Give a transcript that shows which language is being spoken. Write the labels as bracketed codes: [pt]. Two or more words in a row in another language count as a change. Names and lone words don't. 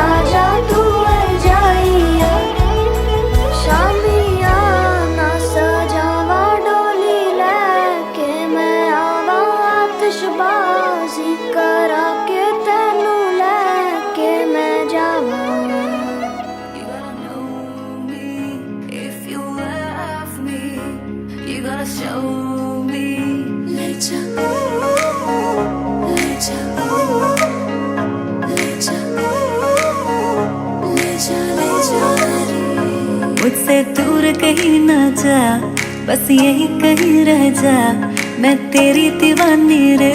[pa] ਜਾ ਤੂ ਵਰ ਜਾਇਆ ਸ਼ਾਮਿਆ ਨਾ ਸਜਾਵਾਂ ਡੋਲੀ ਲੈਕੇ ਮੈਂ ਆਵਾਂ ਆਤਿਸ਼ਬਾਜ਼ੀ ਕਰਾ ਕੇ ਤੈਨੂੰ ਲੈਕੇ ਮੈਂ ਜਾਵਾਂ [en] You gotta know me if you love me. You gotta show me. [hi] ले जा, ले जा, ले जा, ले जा, ले जा रे। मुझसे दूर कहीं ना जा बस यही कहीं रह जा मैं तेरी दीवानी रे